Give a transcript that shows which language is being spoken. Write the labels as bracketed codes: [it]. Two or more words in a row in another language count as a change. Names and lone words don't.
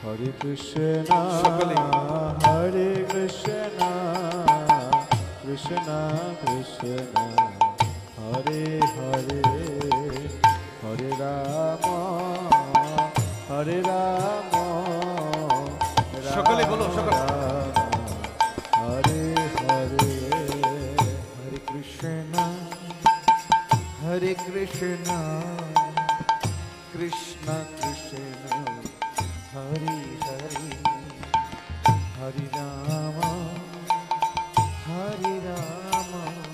[sa] Krishna Hare Krishna Krishna Krishna Hare Hare Hare Rama Hare Rama [bn] সকলে বলো সকলে [sa] Hare Hare Hare Krishna Hare Krishna Krishna Krishna Hare Hare Hare Rama Hare Rama